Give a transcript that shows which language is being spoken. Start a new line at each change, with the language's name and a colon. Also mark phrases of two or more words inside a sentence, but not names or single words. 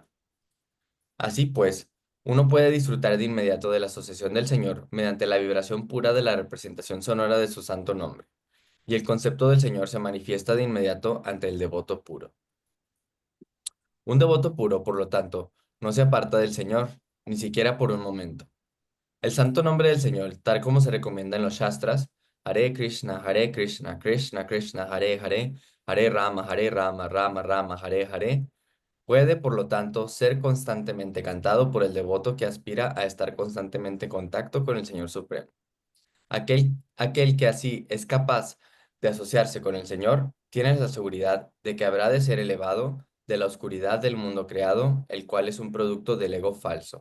Spanish: Así pues, uno puede disfrutar de inmediato de la asociación del Señor mediante la vibración pura de la representación sonora de su santo nombre, y el concepto del Señor se manifiesta de inmediato ante el devoto puro. Un devoto puro, por lo tanto, no se aparta del Señor, ni siquiera por un momento. El santo nombre del Señor, tal como se recomienda en los Shastras,
Sanskrit: Hare Krishna, Krishna Krishna, Hare Hare, Hare Rama, Rama Rama, Hare Hare,
Spanish: puede, por lo tanto, ser constantemente cantado por el devoto que aspira a estar constantemente en contacto con el Señor Supremo. Aquel que así es capaz de asociarse con el Señor, tiene la seguridad de que habrá de ser elevado de la oscuridad del mundo creado, el cual es un producto del ego falso.